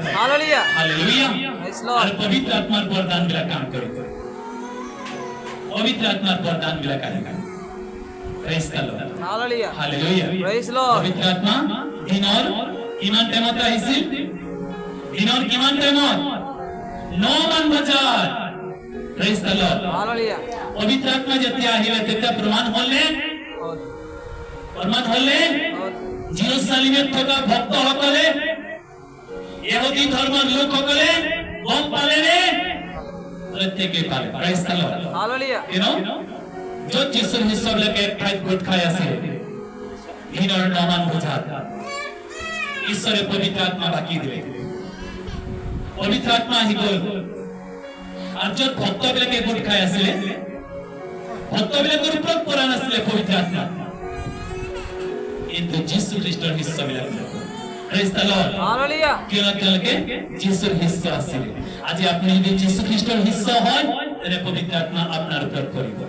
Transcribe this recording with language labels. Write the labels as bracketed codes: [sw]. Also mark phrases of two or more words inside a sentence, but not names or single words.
[en] Hallelujah. [as] হালেলুয়া [en] Praise [as] আর [en] Lord. [as] পবিত্র আত্মার বরদান গুলা কাম করে পবিত্র আত্মার বরদান গুলা কাজে করে [en] praise the Lord Hallelujah. [as] হালেলুয়া [en] Praise Lord. [as] পবিত্র আত্মা দিনর কিমান টাইমত আহিছিল দিনর কিমান টাইমত 9 মান বজাত [en] praise the Lord Hallelujah. [as] পবিত্র আত্মা যেতিয়া আহিলে তেতিয়া প্রমাণ হলে [en] Lord. Lord. [as] জেরুজালেমে থাকা ভক্তসকলে ইহুদি ধর্মের লোকসকলে গম পালেনে প্রত্যেকে পালে [en] praise the Lord Hallelujah. [as] जो যিশুর হিসাব লেকে খাই গুট খাই আছে দিনর 9 মান বজাত ঈশ্বরে পবিত্র আত্মা বাকি দিলে পবিত্র আত্মা আহি গল আর যত ভক্তবিলাকে গুট খাই আসলে ভক্তবিলাকৰ ওপৰত পৰা নাছিলে পবিত্ৰ আত্মা কিন্তু যীশু খ্ৰীষ্টৰ শিষ্যবিলাক [en] praise the Lord Hallelujah. [as] কিয়নকে যীশুৰ শিষ্য আছিল আজি আপুনি যদি যীশু খ্ৰীষ্টৰ শিষ্য হয় তেনে পবিত্ৰ আত্মা আপোনাৰ ওপৰত পৰিব